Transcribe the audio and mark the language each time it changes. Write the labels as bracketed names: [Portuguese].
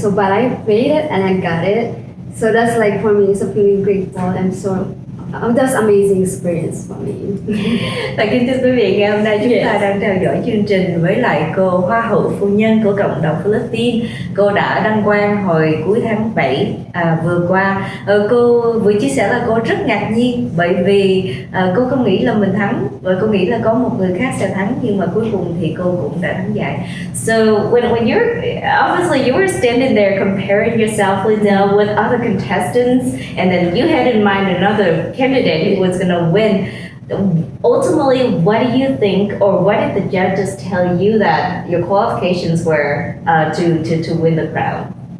[English] So but I waited and I got it. So that's like for me, it's a feeling grateful and so that's amazing experience for me. [Vietnamese] Và kính thưa quý vị, ngày hôm nay chúng ta đang theo dõi chương trình với lại cô Hoa hậu phu nhân của cộng đồng Philippines. Cô đã đăng quang hồi cuối tháng 7 vừa qua. Cô vừa chia sẻ là cô rất ngạc nhiên bởi vì cô không nghĩ là mình thắng và cô nghĩ là có một người khác sẽ thắng, nhưng mà cuối cùng thì cô cũng đã thắng giải. [English] So when you're obviously you were standing there comparing yourself Leizel with other contestants, and then you had in mind another candidate who was going to win. Ultimately, what do you think, or what did the judges tell you that your qualifications were to win the crown?